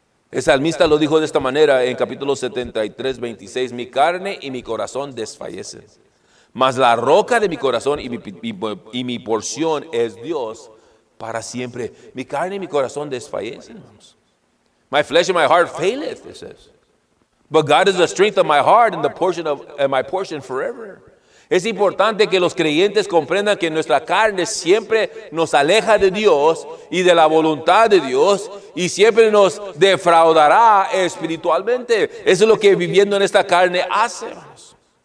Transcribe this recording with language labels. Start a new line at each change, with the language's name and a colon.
Spanish: El salmista lo dijo de esta manera en capítulo 73, 26. Mi carne y mi corazón desfallecen, mas la roca de mi corazón y mi porción es Dios para siempre. Mi carne y mi corazón desfallecen, hermanos.
English: My flesh and my heart faileth, it says. But God is the strength of my heart and my portion forever.
Spanish: Es importante que los creyentes comprendan que nuestra carne siempre nos aleja de Dios y de la voluntad de Dios y siempre nos defraudará espiritualmente. Eso es lo que viviendo en esta carne hace, hermanos.